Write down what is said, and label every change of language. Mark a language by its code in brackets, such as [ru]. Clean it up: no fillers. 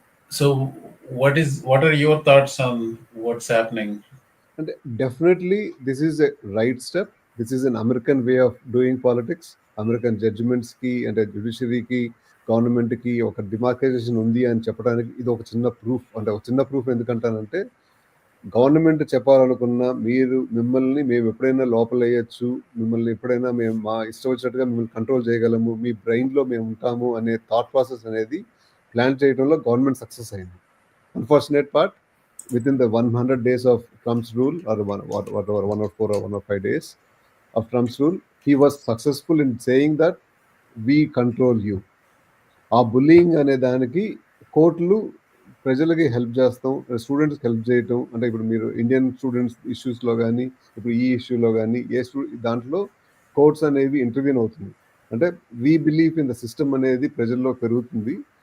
[en] So what are your thoughts on what's happening? And definitely this is a right step. This is an American way of doing politics. [te] American judgments ki and judiciary ki government ki oka demarcation undi ani చెప్పడానికి ఇది ఒక చిన్న proof. అంటే ఒక చిన్న proof ఎందుకంటానంటే, government చెప్పాలనుకున్న మిమ్మల్ని మేము ఎప్పుడైనా లోపలేయచ్చు, మిమ్మల్ని ఎప్పుడైనా మేము మా ఇష్టం వచ్చినట్టుగా మిమ్మల్ని కంట్రోల్ చేయగలము, మీ బ్రెయిన్లో మేము ఉంటాము అనే థాట్ ప్రాసెస్ అనేది ప్లాన్ చేయడంలో గవర్నమెంట్ సక్సెస్ అయింది. [en] Unfortunate part, within the 100 days of Trump's rule, or whatever 104 or 105 days of Trump's rule, he was successful in saying that we control you. [te] ఆ బుల్లింగ్ అనే దానికి కోర్టులు ప్రజలకి హెల్ప్ చేస్తాం, స్టూడెంట్స్కి హెల్ప్ చేయటం. అంటే ఇప్పుడు మీరు ఇండియన్ స్టూడెంట్స్ ఇష్యూస్లో కానీ, ఇప్పుడు ఈ ఇష్యూలో కానీ దాంట్లో కోర్ట్స్ అనేవి ఇంటర్వ్యూన్ అవుతుంది. అంటే [en] we believe in the system [te] అనేది ప్రజల్లో పెరుగుతుంది.